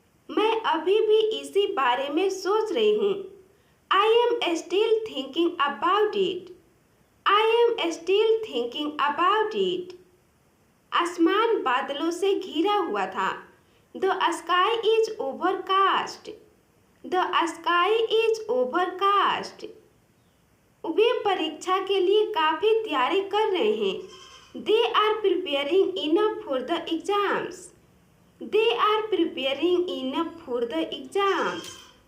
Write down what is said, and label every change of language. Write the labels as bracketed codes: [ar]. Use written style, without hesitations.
[hi] मैं अभी भी इसी बारे में सोच रही हूँ. [en] I am still thinking about it. I am still thinking about it. [hi] आसमान बादलों से घिरा हुआ था. [en] The sky is overcast. The sky is overcast. [hi] वे परीक्षा के लिए काफी तैयारी कर रहे हैं. [en] They are preparing enough for the exams. They are preparing enough for the exams.